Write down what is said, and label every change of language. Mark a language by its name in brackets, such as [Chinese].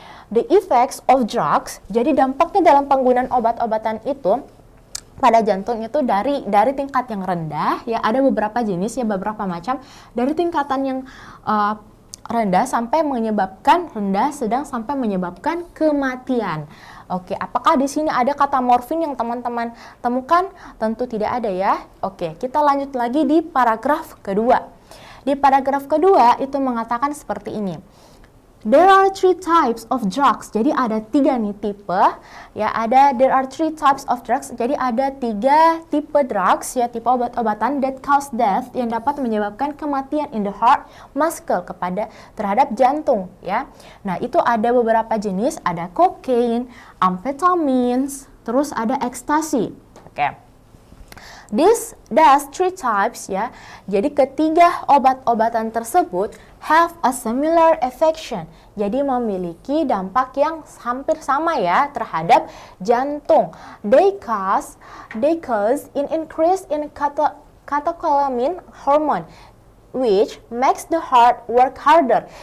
[English] The effects of drugs, [Indonesian] jadi dampaknya dalam penggunaan obat-obatan itu pada jantung itu dari tingkat yang rendah ya, ada beberapa jenis ya, beberapa macam, dari tingkatan yang rendah sampai menyebabkan rendah, sedang sampai menyebabkan kematian. Oke, apakah di sini ada kata morfin yang teman-teman temukan? Tentu tidak ada ya. Oke, kita lanjut lagi di paragraf kedua. Di paragraf kedua itu mengatakan seperti ini. [English] There are 3 types of drugs. [Indonesian] Jadi ada 3 nih tipe ya, [English] there are 3 types of drugs. [Indonesian] Jadi ada 3 tipe drugs ya, tipe obat-obatan [English] that cause death, [Indonesian] yang dapat menyebabkan kematian [English] in the heart muscle, [Indonesian] terhadap jantung ya. Nah, itu ada beberapa jenis, ada cocaine, amphetamines, terus ada ekstasi. Oke. [English] These 3 types ya. [Indonesian] Jadi ketiga obat-obatan tersebut [English] have a similar affection. [Indonesian] Jadi memiliki dampak yang hampir sama ya terhadap jantung. [English] They cause an increase in catecholamine hormone, which makes the heart work harder.